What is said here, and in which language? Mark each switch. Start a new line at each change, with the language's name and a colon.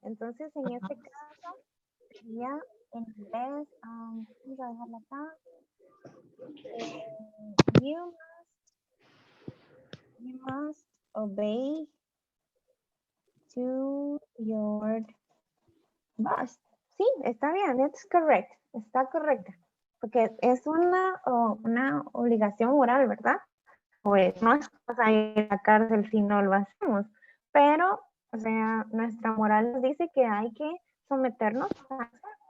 Spanish: Entonces, en este caso, sería en inglés, vamos a dejarla acá.
English: You must obey to your boss.
Spanish: Sí, está bien,
English: it's correct,
Spanish: está correcta. Porque es una obligación moral, ¿verdad? Pues no es cosa ir a la cárcel si no lo hacemos, pero, o sea, nuestra moral nos dice que hay que someternos a hacer.